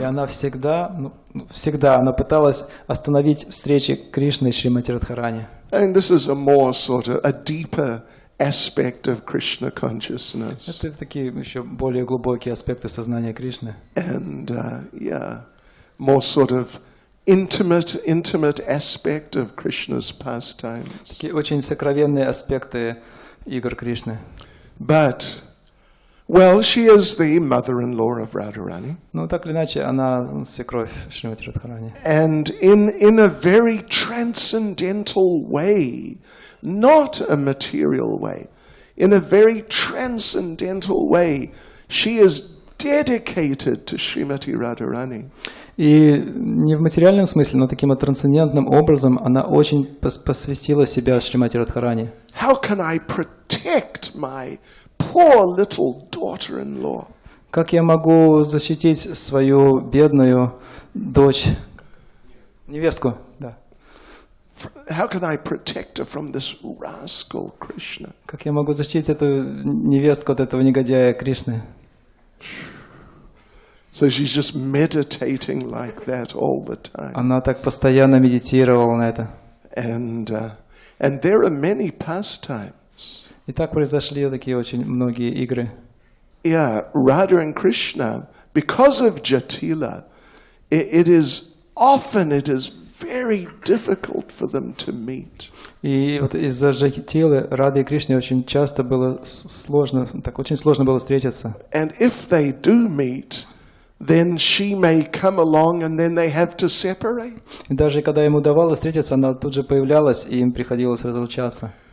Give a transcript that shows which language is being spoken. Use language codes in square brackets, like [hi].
[ru] И она всегда она пыталась остановить встречи Кришны и Шримати Радхарани. [en] And this is a more sort of a deeper aspect of Krishna consciousness. [ru] Это такие еще более глубокие аспекты сознания Кришны. [en] And more sort of intimate aspect of Krishna's pastimes. [ru] Такие очень сокровенные аспекты игр Кришны. [en] But, well, she is the mother-in-law of Radharani. [ru] Ну, так или иначе, она свекровь Шримати Радхарани. [en] And in a very transcendental way, not a material way, in a very transcendental way, she is dedicated to Srimati Radharani. [ru] И не в материальном смысле, но таким трансцендентным образом она очень посвятила себя Шримати Радхарани. [en] How can I protect my poor little daughter-in-law? [ru] Как я могу защитить свою бедную дочь, невестку? Да. [en] How can I protect her from this rascal Krishna? [ru] Как я могу защитить эту невестку от этого негодяя Кришны? [en] So she's just meditating like that all the time. [ru] Она так постоянно медитировала на это. [en] And there are many pastimes. [ru] И так произошли такие очень многие игры. [en] Yeah, Radha and Krishna, because of Jatila, it is very difficult for them to meet. [ru] И вот из-за Джатилы Рады и Кришны очень часто было сложно, очень сложно было встретиться. [en] And if they do meet, then she may come along and then they have to separate. [ru] И даже когда им удавалось встретиться, она тут же появлялась, и им приходилось разлучаться.